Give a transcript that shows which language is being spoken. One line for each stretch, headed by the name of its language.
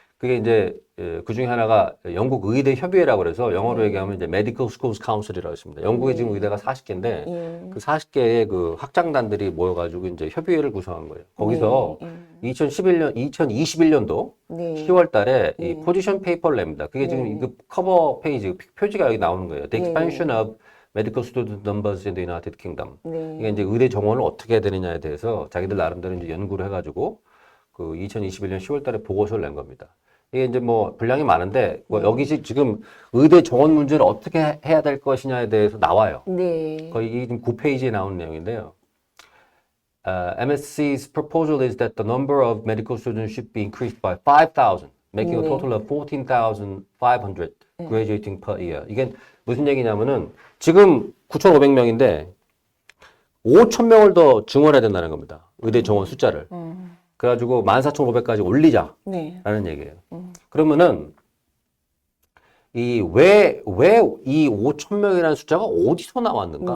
Korean: 그게 이제 그 중에 하나가 영국 의대 협의회라고 그래서 영어로 얘기하면 이제 Medical Schools Council이라고 있습니다. 영국에 지금 의대가 40개인데 예. 그 40개의 그 학장단들이 모여가지고 이제 협의회를 구성한 거예요. 거기서 2021년도 네. 10월 달에 이 네. 포지션 페이퍼를 냅니다. 그게 지금 그 커버 페이지, 표지가 여기 나오는 거예요.
English: The
Korean: 네.
English: expansion of medical student numbers in the United Kingdom.
Korean: 이게 네. 이제 의대 정원을 어떻게 해야 되느냐에 대해서 자기들 나름대로 이제 연구를 해가지고 그 2021년 10월 달에 보고서를 낸 겁니다. 이게 이제 뭐 분량이 많은데 뭐 여기 지금 의대 정원 문제를 어떻게 해야 될 것이냐에 대해서 나와요. 네. 거의 이게 지금 9페이지에 나오는 내용인데요.
English: MSC's proposal is that the number of medical students should be increased by 5,000, making a total of 14,500 graduating per year.
Korean: 이게 무슨 얘기냐면은 지금 9,500명인데 5,000명을 더 증원해야 된다는 겁니다. 의대 정원 숫자를. 그래가지고 14,500까지 올리자라는 네. 얘기예요. 그러면은 왜 이 5,000명이라는 숫자가 어디서 나왔는가?